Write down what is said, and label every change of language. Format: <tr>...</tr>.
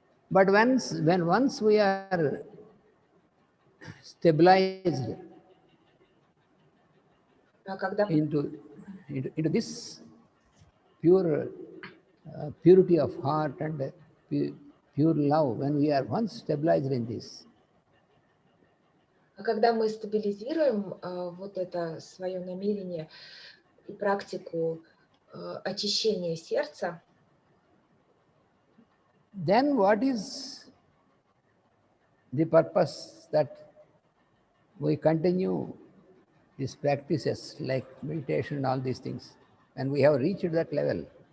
<en>But once we are stabilized into this pure purity of heart and pure love, when we are once stabilized in this,</en> <ru>а когда мы стабилизируем вот это свое намерение и практику очищения сердца,</ru> <en>then what is the purpose that we continue these practices like meditation and all these things, and we have reached that level?</en>